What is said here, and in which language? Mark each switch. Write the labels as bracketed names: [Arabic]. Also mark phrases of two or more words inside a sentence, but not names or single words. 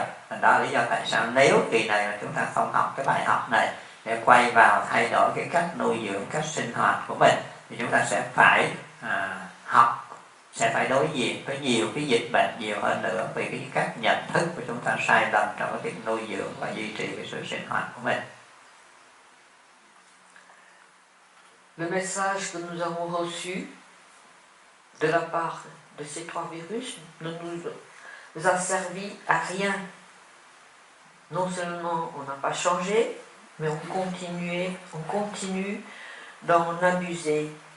[Vietnamese] Đó là lý do tại sao nếu kỳ này mà chúng ta không học cái bài học này để quay vào thay đổi cái cách nuôi dưỡng, cách sinh hoạt của mình, thì chúng ta sẽ phải học, sẽ phải đối diện với nhiều cái dịch bệnh nhiều hơn nữa, vì cái cách nhận thức của chúng ta sai lầm trong cái việc nuôi dưỡng và duy trì cái sự sinh hoạt của mình. [French] Le message que nous avons reçu de la part de ces trois virus ne nous a servi à rien. Non seulement on n'a pas changé, mais on continue d'en abuser.